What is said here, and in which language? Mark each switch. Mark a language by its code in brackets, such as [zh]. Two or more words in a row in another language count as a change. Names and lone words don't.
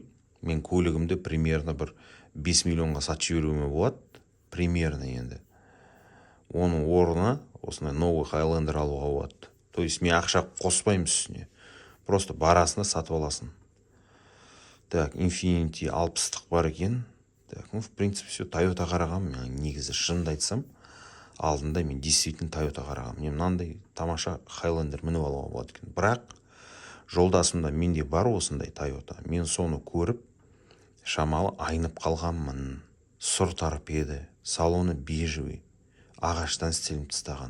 [kk] Мен көлігімді примерно бір 5 миллионға сатып жіберуіме болады. Примерно енді. Оның орнына осындай новый Highlander алуға болады. [ru] То есть [kk] мен ақша қоспаймын үстіне. Просто барасында сатып аласың. Так, Infiniti 60-тық бар екен. [ru] Так, ну, в принципе, все. [kk] Toyota қарағам. Мен негізі шынды айтсам, алдында мен действительно Toyota қарағам. Мен мынандай тамаша Highlander мініп алуға болады екен. Бірақ жолдасымда менде бар осындай Toyota. Мен соны көріп, шамалы айнып қалғанмын. Сұр торпеда, салоны бежевый, ағаштан істелініп тастаған.